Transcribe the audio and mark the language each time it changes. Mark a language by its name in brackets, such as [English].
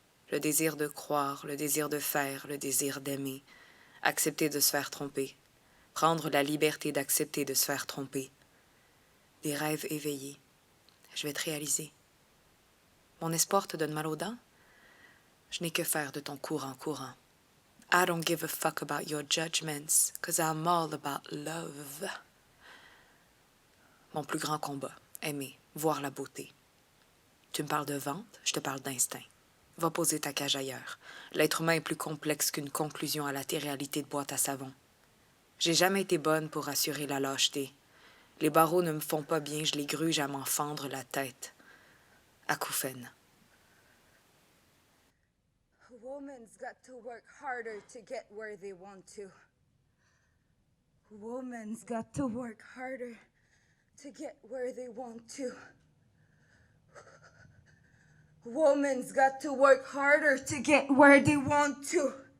[French] Le désir de croire, le désir de faire, le désir d'aimer. Accepter de se faire tromper. Prendre la liberté d'accepter de se faire tromper. Des rêves éveillés. Je vais te réaliser. Mon espoir te donne mal aux dents? Je n'ai que faire de ton courant. [English] I don't give a fuck about your judgments, 'cause I'm all about love. [French] Mon plus grand combat, aimer, voir la beauté. Tu me parles de vente, je te parle d'instinct. Va poser ta cage ailleurs. L'être humain est plus complexe qu'une conclusion à la réalité de boîte à savon. J'ai jamais été bonne pour assurer la lâcheté. Les barreaux ne me font pas bien, je les gruge à m'en fendre la tête. Acouphène. [English] Woman's got to work harder to get where they want to. Woman's got to work harder to get where they want to. Woman's got to work harder to get where they want to.